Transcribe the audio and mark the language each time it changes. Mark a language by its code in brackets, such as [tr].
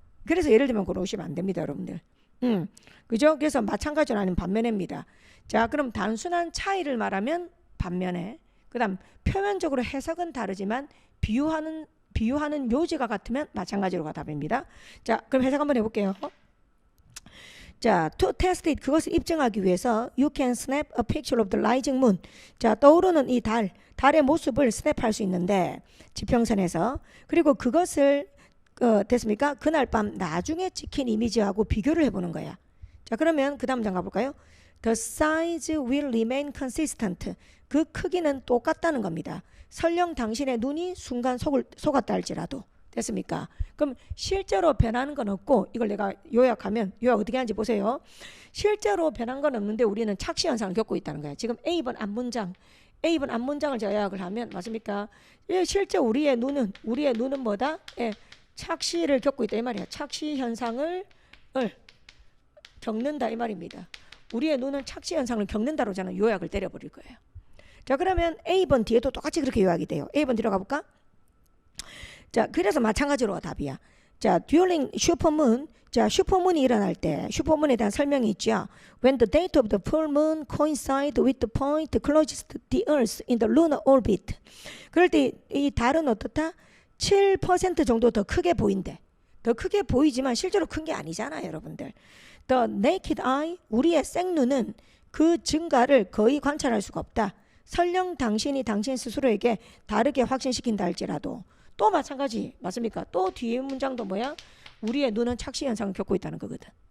[ko] 그래서 예를 들면 고르시면 안 됩니다, 여러분들. 그죠? 그래서 마찬가지로 아닌 반면입니다. 자, 그럼 단순한 차이를 말하면 반면에, 그 다음 표면적으로 해석은 다르지만 비유하는 묘지가 같으면 마찬가지로가 답입니다. 자, 그럼 해석 한번 해볼게요. [en] 자, to test it, [ko] 그것을 입증하기 위해서 [en] you can snap a picture of the rising moon. [ko] 자, 떠오르는 이 달의 모습을 스냅할 수 있는데 지평선에서, 그리고 그것을 됐습니까? 그날 밤 나중에 찍힌 이미지하고 비교를 해보는 거야. 자, 그러면 그 다음 장 가볼까요? [en] The size will remain consistent. [ko] 그 크기는 똑같다는 겁니다. 설령 당신의 눈이 순간 속았다 할지라도. 됐습니까? 그럼 실제로 변하는 건 없고, 이걸 내가 요약 어떻게 하는지 보세요. 실제로 변한 건 없는데 우리는 착시 현상을 겪고 있다는 거야. 지금 A번 앞문장을 제가 요약을 하면 맞습니까? 예, 실제 우리의 눈은 뭐다? 예, 착시를 겪고 있다 이 말이야. 착시 현상을 겪는다 이 말입니다. 우리의 눈은 착시 현상을 겪는다로 저는 요약을 때려버릴 거예요. 자, 그러면 A번 뒤에도 똑같이 그렇게 요약이 돼요. A번 뒤로 가볼까? 자, 그래서 마찬가지로 답이야. 자, during 슈퍼문, 자, 슈퍼문이 일어날 때 슈퍼문에 대한 설명이 있죠. [en] When the date of the full moon coincide with the point closest the Earth in the lunar orbit. [ko] 그럴 때 이 달은 어떻다? 7% 정도 더 크게 보인대. 더 크게 보이지만 실제로 큰 게 아니잖아요, 여러분들. [en] The naked eye, [ko] 우리의 생눈은 그 증가를 거의 관찰할 수가 없다. 설령 당신이 당신 스스로에게 다르게 확신시킨다 할지라도. 또 마찬가지 맞습니까? 또 뒤에 문장도 뭐야? 우리의 눈은 착시 현상을 겪고 있다는 거거든.